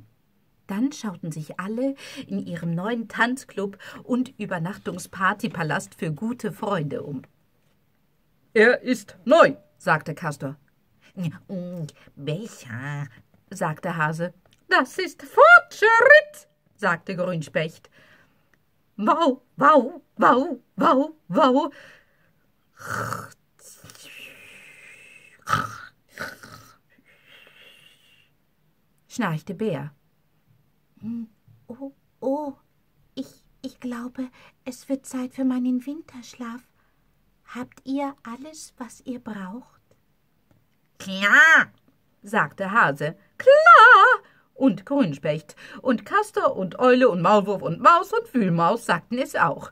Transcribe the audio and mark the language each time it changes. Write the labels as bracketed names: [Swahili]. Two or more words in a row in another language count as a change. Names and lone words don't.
[German] Dann schauten sich alle in ihrem neuen Tanzclub und Übernachtungspartypalast für gute Freunde um. »Er ist neu«, sagte Kastor. »Besser«, sagte Hase. »Das ist Fortschritt«, sagte Grünspecht. »Wau, wau, wau, wau, wau«, schnarchte Bär. Oh, ich glaube, es wird Zeit für meinen Winterschlaf. Habt ihr alles, was ihr braucht?« »Klar«, sagte Hase. »Klar«, und Grünspecht, und Kastor und Eule und Maulwurf und Maus und Wühlmaus sagten es auch.